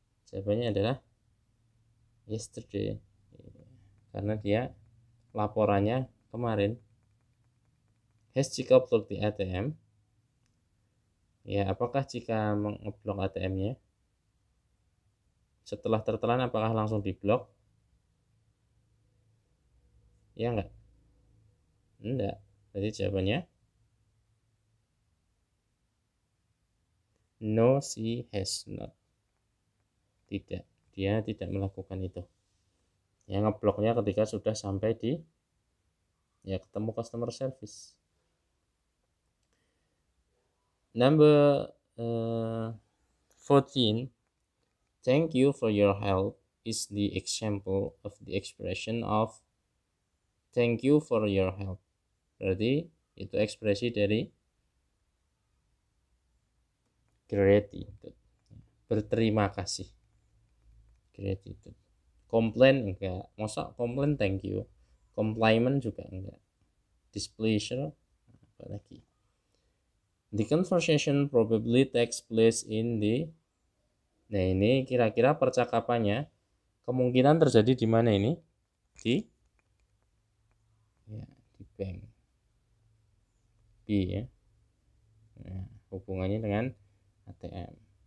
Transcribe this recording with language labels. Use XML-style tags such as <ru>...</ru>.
<id>Jawabannya adalah yesterday, karena dia laporannya kemarin.</id> <en>Has Cika blocked the ATM?</en> <id>Ya, apakah Cika mengeblok ATM-nya? Setelah tertelan apakah langsung diblok? Ya enggak? Enggak. Jadi jawabannya</id> <en>no, she has not.</en> <id>Tidak, dia tidak melakukan itu. Yang ngebloknya ketika sudah sampai di ketemu customer service.</id> <en>Number 14. Thank you for your help is the example of the expression of thank you for your help.</en> <id>Berarti itu ekspresi dari gratitude. Berterima kasih. Gratitude. Complain enggak. Masa komplain</id> <en>thank you.</en> <id>Compliment juga enggak. Displeasure apalagi.</id> <en>The conversation probably takes place in the.</en> <id>Nah, ini kira-kira percakapannya kemungkinan terjadi di mana ini? Di bank. B, ya. Nah, hubungannya dengan ATM.</id>